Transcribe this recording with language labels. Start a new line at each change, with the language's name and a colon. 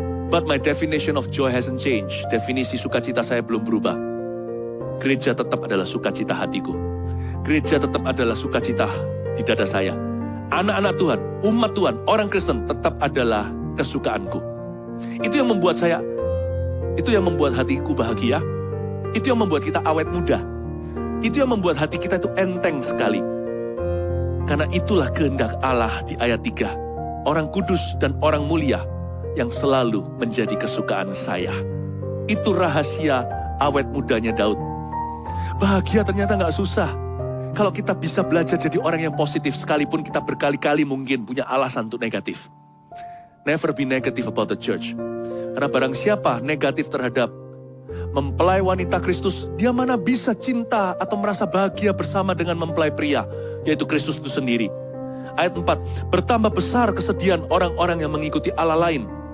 English: But my definition of joy hasn't changed.
Indonesian: Definisi sukacita saya belum berubah. Gereja tetap adalah sukacita hatiku. Gereja tetap adalah sukacita di dada saya. Anak-anak Tuhan, umat Tuhan, orang Kristen tetap adalah kesukaanku. Itu yang membuat hatiku bahagia. Itu yang membuat kita awet muda. Itu yang membuat hati kita itu enteng sekali. Karena itulah kehendak Allah di ayat 3. Orang kudus dan orang mulia yang selalu menjadi kesukaan saya. Itu rahasia awet mudanya Daud. Bahagia ternyata gak susah. Kalau kita bisa belajar jadi orang yang positif, sekalipun kita berkali-kali mungkin punya alasan untuk negatif.
English: Never be negative about the church.
Indonesian: Karena barang siapa negatif terhadap mempelai wanita Kristus, dia mana bisa cinta atau merasa bahagia bersama dengan mempelai pria, yaitu Kristus itu sendiri. Ayat 4, bertambah besar kesedihan orang-orang yang mengikuti Allah lain.